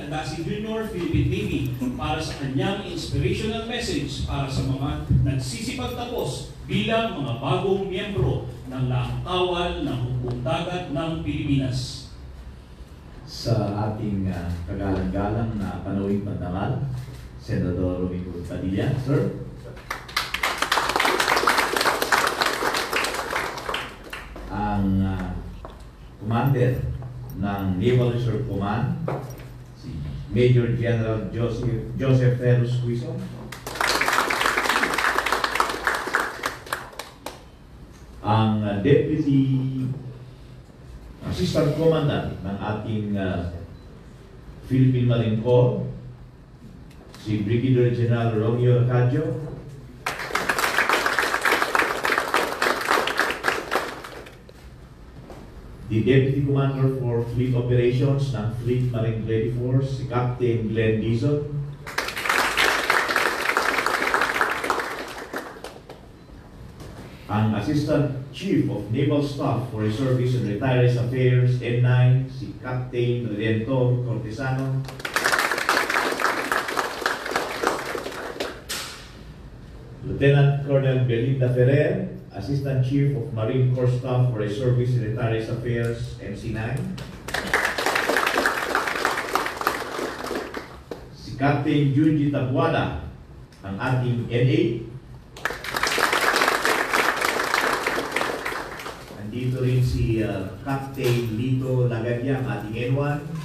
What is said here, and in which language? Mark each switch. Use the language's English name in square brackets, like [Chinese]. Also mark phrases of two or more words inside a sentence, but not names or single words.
[Filipino] Adasi Jr., Philippine Navy, para sa kanyang inspirational message para sa mga nagsisipagtapos bilang mga bagong miyembro ng laang-kawal ng hukbong dagat ng Pilipinas. Sa ating kagalang-galang na panawing pandangal, Senador Robin Padilla, Sir. Ang commander ng Naval Reserve Command, si Major General Joseph Ferros Quizon. Ang [English] Deputy Assistant Commandant [Filipino] ng ating Philippine Marine Corps, si Brigadier General Romeo Arcadio. [English] The Deputy Commander for Fleet Operations ng Fleet Marine Ready Force, [Filipino] si Captain Glenn Dizon. Ang [English] Assistant Chief of Naval Staff for Reservists and Retirees Affairs, [Filipino] N9, si Captain Redentor Cortesano. [English] Lieutenant Colonel Belinda Ferrer, Assistant Chief of Marine Corps Staff for Reservists and Retirees Affairs, MC9. [Filipino] Si Captain Junji Tabuada, ang ating NA. Nandito rin si Captain Lito Lagadia, ang ating N1.